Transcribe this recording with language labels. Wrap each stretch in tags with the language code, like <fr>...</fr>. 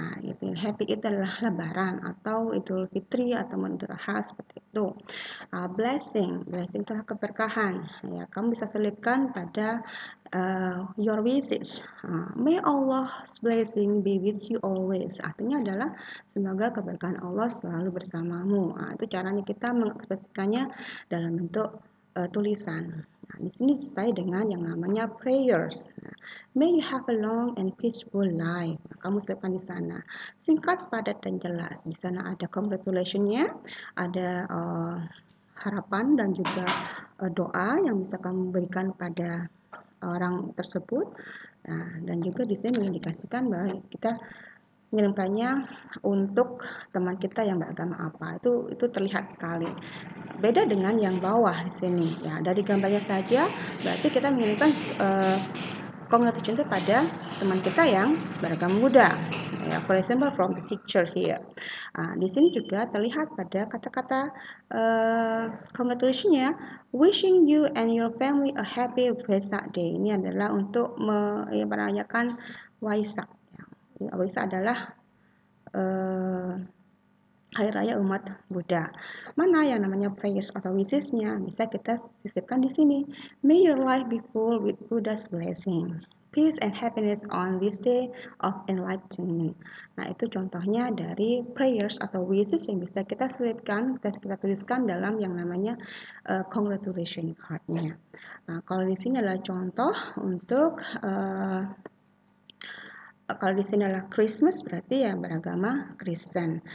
<id>Nah, itu happy itu adalah lebaran atau Idul Fitri atau Idul Adha seperti itu. Blessing itu adalah keberkahan. Ya, kamu bisa selipkan pada</id> <en>your wishes. May Allah's blessing be with you always.</en> <id>Artinya adalah semoga keberkahan Allah selalu bersamamu. Itu caranya kita mengekspresikannya dalam bentuk tulisan. Nah, di sini disertai dengan yang namanya prayers.</id> <en>Nah, may you have a long and peaceful life.</en> <id>Nah, kamu selipkan di sana. Singkat, padat, dan jelas. Di sana ada congratulationnya, ada harapan dan juga doa yang bisa kamu berikan pada orang tersebut. Nah, dan juga di sini mengindikasikan bahwa kita mengirimkannya untuk teman kita yang beragama apa. Itu terlihat sekali. Beda dengan yang bawah di sini. Ya, dari gambarnya saja berarti kita mengirimkan congratulation itu pada teman kita yang beragama Buddha.</id> <en>Ya, for example from the picture here.</en> <id>Di sini juga terlihat pada kata-kata congratulation-nya,</id> <en>wishing you and your family a happy Vesak Day.</en> <id>Ini adalah untuk merayakan Waisak. Waisak adalah hari raya umat Buddha. Mana yang namanya prayers atau wishes-nya bisa kita sisipkan di sini.</id> <en>May your life be full with Buddha's blessing. Peace and happiness on this day of enlightenment.</en> <id>Nah, itu contohnya dari prayers atau wishes yang bisa kita selipkan, kita tuliskan dalam yang namanya congratulation card-nya. Nah, kalau di sini adalah contoh untuk kalau di sini adalah Christmas berarti yang beragama Kristen.</id>